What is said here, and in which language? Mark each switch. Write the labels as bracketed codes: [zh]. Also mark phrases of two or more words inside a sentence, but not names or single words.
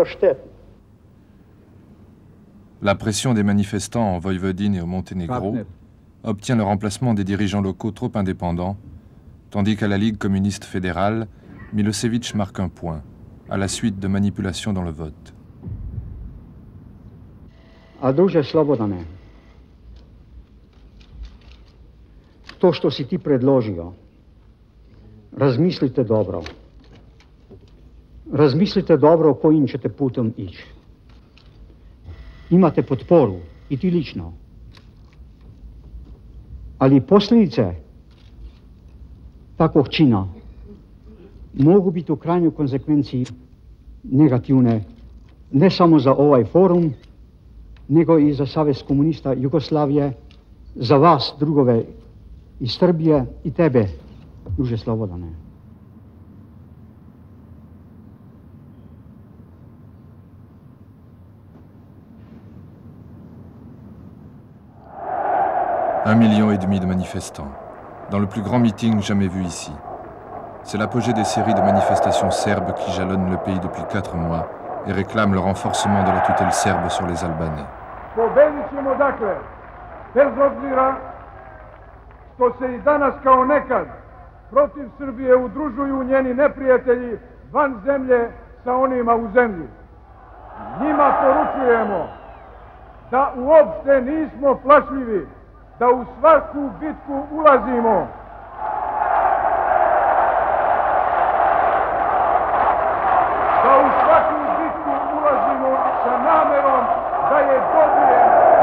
[fr] La pression des manifestants en Voïvodine et au Monténégro obtient le remplacement des dirigeants locaux trop indépendants, tandis qu'à la Ligue communiste fédérale, Milosevic marque un point, à la suite de manipulations dans le vote. [hr] A druže Slobodane, to što si ti predložio, razmislite dobro. Razmislite dobro kojim ćete putom ići. Imate potporu, i ti lično. Ali posljedice takvog čina mogu biti u krajnjoj konsekvenciji negativne, ne samo za ovaj forum, nego i za Savez komunista Jugoslavije, za vas, drugove iz Srbije i tebe, druže Slobodane. [fr] Un million et demi de manifestants, dans le plus grand meeting jamais vu ici. C'est l'apogée des séries de manifestations serbes qui jalonnent le pays depuis 4 mois et réclament le renforcement de la tutelle serbe sur les Albanais. [sr] Pobedit ćemo dakle, bez obzira što se i danas kao nekad protiv Srbije udružuju njeni neprijatelji van zemlje sa onima u zemlji. Njima poručujemo da uopšte nismo plašljivi, da u svaku bitku ulazimo. Da u svaku bitku ulazimo sa namerom da je dobijemo.